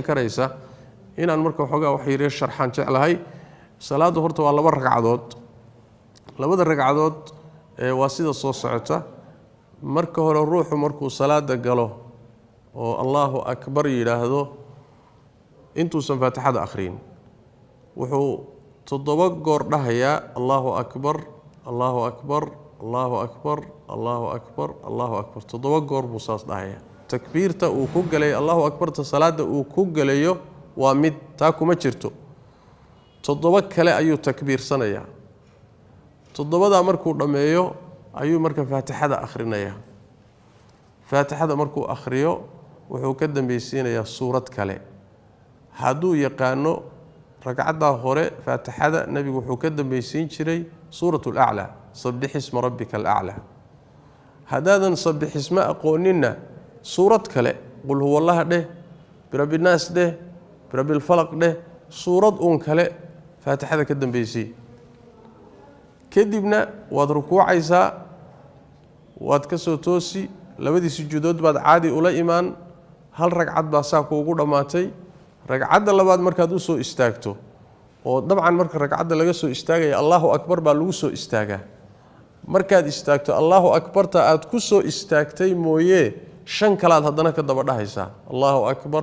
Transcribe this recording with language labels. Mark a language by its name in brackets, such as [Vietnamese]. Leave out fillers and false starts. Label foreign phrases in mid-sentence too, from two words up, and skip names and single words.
[Somali] karaysa inaan marka waxoogaa wax yar sharxaan jeclahay salaadu horta waa 2 ragcadood labada ragcadood waa sida soo socota marka hore ruuxu markuu salaada galo oo [Arabic] الله أكبر [Somali] yiraahdo intuusan faatixada akhriin wuxuu 7 goor dhahayaa [Arabic] الله أكبر الله أكبر الله أكبر الله أكبر الله أكبر [Somali] 7 goor buu saas dhahayaa takbiirta uu ku galay [Arabic] الله أكبر [Somali] ta salaada uu ku galayo waa mid taa kuma jirto 7 kale ayuu takbiirsanaya 7da markuu dhameeyo ayuu marka faatixada akhrinaya faatixada markuu akhriyo wuxuu ka dambeysinayaa suurad kale haduu yaqaano ragcada hore faatixada nabigu wuxuu ka dambaysiin jiray [Arabic] سورة الأعلى سبح اسم ربك الأعلى [Somali] hadaadan [Arabic] سبح اسم [Somali] aqoonina suurad kale [Arabic] قل هو الله [Somali] dheh [Arabic] برب الناس [Somali] dheh [Arabic] برب الفلق [Somali] dheh suurad kale faatixada ka dambaysi kadibna waad rukuucaysaa waad ka soo toosi labadii sujuudood baad caadi ula iimaan hal ragcad baa saa kuugu dhamaatay ragcadda labaad markaad u soo istaagto oo dabcan marka ragcadda laga soo istaagay [Arabic] الله أكبر [Somali] baa lagu soo istaagaa markaad istaagto Allahu akbarta aad ku soo istaagtay mooyee 5 kalaad hadana ka daba dhahaysaa [Arabic] الله أكبر